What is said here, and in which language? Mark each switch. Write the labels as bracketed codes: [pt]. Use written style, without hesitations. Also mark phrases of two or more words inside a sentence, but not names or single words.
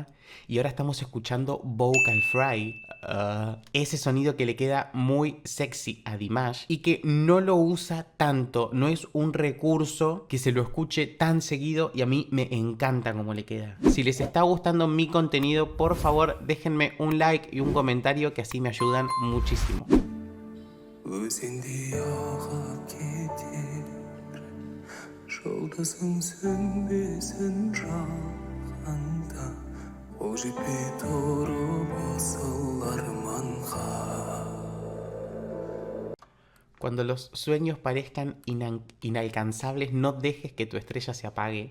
[es] Y ahora estamos escuchando [en] Vocal Fry, [es] ese sonido que le queda muy sexy a Dimash y que no lo usa tanto, no es un recurso que se lo escuche tan seguido y a mí me encanta cómo le queda. Si les está gustando mi contenido, por favor déjenme un like y un comentario, que así me ayudan muchísimo. [kk] Өзенде ағып кетер, жұлдызың сөнбесін жағанда, қол жетпей тұрып асыл арманға. [es] Cuando los sueños parezcan inalcanzables, no dejes que tu estrella se apague.